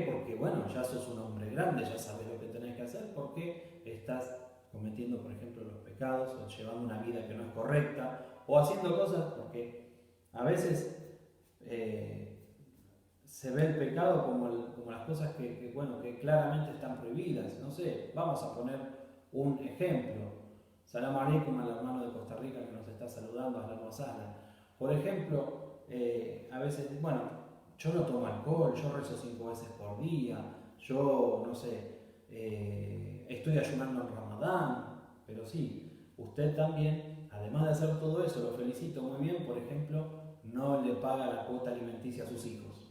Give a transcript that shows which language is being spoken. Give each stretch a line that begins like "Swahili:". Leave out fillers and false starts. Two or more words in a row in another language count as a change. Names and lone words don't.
Spanish: Porque, bueno, ya sos un hombre grande, ya sabes lo que tenés que hacer, porque estás cometiendo, por ejemplo, los pecados, o llevando una vida que no es correcta, o haciendo cosas, porque a veces se ve el pecado como las cosas que claramente están prohibidas. No sé, vamos a poner un ejemplo.
Arabic: السلام عليكم
Spanish: al hermano de Costa Rica que nos está saludando,
Arabic: أهلاً وسهلاً.
Spanish: Por ejemplo, a veces, yo no tomo alcohol, yo rezo 5 veces por día, yo, no sé, estoy ayunando en Ramadán, pero sí, usted también, además de hacer todo eso, lo felicito muy bien, por ejemplo, no le paga la cuota alimenticia a sus hijos.